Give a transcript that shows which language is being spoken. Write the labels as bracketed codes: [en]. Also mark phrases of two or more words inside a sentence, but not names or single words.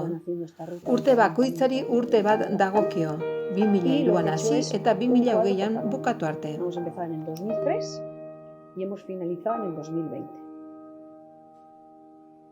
[eu] Urte bakoitzari urte bat dagokio, 2003an hasi eta 2020an bukatu arte. [es] Hemos empezado en el 2003 y hemos finalizado en el 2020.